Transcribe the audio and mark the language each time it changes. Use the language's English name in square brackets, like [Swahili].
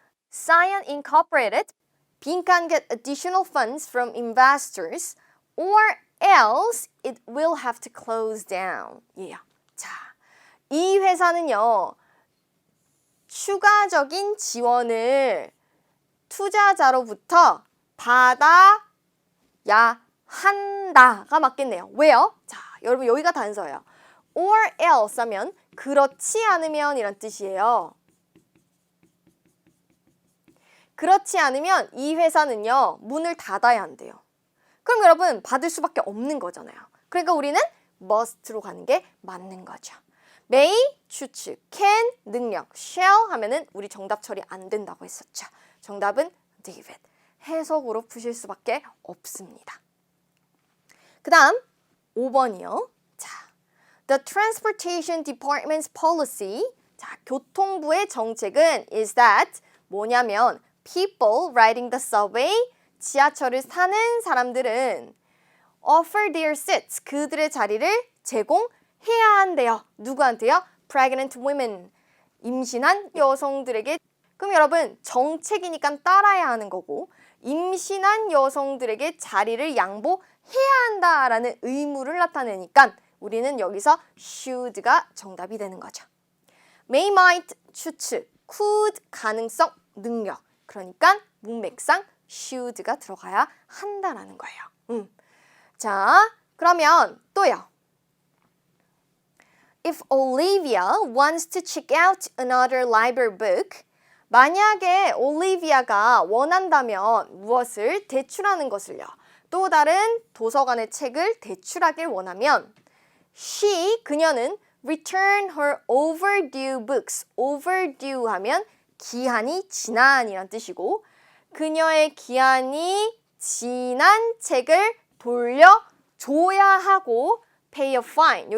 [English] Cyan Incorporated 빈칸 get additional funds from investors or else it will have to close down. [Korean] 예. 자, 이 회사는요. 추가적인 지원을 투자자로부터 받아야 한다가 맞겠네요. 왜요? 자, 여러분 여기가 단서예요. [English] or else [Korean] 하면 그렇지 않으면 이란 뜻이에요. 그렇지 않으면 이 회사는요. 문을 닫아야 한대요. 그럼 여러분 받을 수밖에 없는 거잖아요. 그러니까 우리는 must로 가는 게 맞는 거죠. may, 추측, can, 능력, shall 하면은 우리 정답 처리 안 된다고 했었죠. 정답은 David. 해석으로 푸실 수밖에 없습니다. 그 다음 5번이요. [English] 자, The Transportation Department's policy. [Korean] 자, 교통부의 정책은 [English] is that [Korean] 뭐냐면 [English] people riding the subway, [Korean] 지하철을 타는 사람들은 [English] offer their seats, [Korean] 그들의 자리를 제공해야 한대요. 누구한테요? [English] Pregnant women, [Korean] 임신한 여성들에게. 그럼 여러분 정책이니까 따라야 하는 거고 임신한 여성들에게 자리를 양보해야 한다라는 의무를 나타내니까 우리는 여기서 should가 정답이 되는 거죠. may, might, 추측, could, 가능성, 능력. 그러니까 문맥상 should가 들어가야 한다라는 거예요. 자, 그러면 또요. [English] If Olivia wants to check out another library book, [Korean] 만약에 올리비아가 원한다면 무엇을 대출하는 것을요. 또 다른 도서관의 책을 대출하길 원하면 [English] she, [Korean] 그녀는 [English] return her overdue books. [Korean] overdue 하면 기한이 지난이란 뜻이고 그녀의 기한이 지난 책을 돌려줘야 하고 [English] pay a fine.